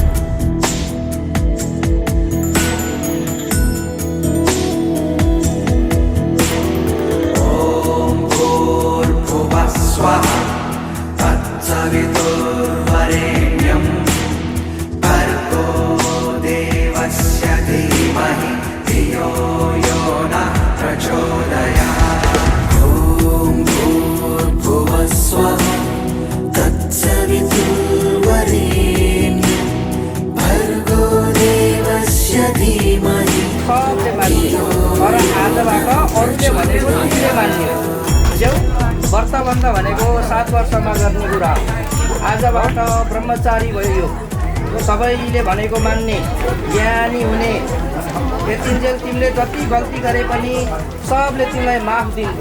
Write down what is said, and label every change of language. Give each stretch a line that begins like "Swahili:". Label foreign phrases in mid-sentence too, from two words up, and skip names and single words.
Sanskrit: ॐ भूर्भुवः स्वः तत्सवितुर्वरेण्यं भर्गो देवस्य धीमहि धियो यो नः प्रचोदयात्। ॐ भूर्भुवः स्वः तत्सवितुर्वरेण्यं भर्गो देवस्य धीमहि धियो
Nepali: तर आजबाट अरूले भनेको तिमीले मान्ने हो। बुझ्यौ? व्रतबन्ध भनेको 7 वर्षमा गर्ने कुरा। आजबाट ब्रह्मचारी भयो, सबैले भनेको मान्ने, ज्ञानी हुने। यतिन्जेल तिमीले जति गल्ती गरे पनि सबले तिमीलाई माफ दिन्थे।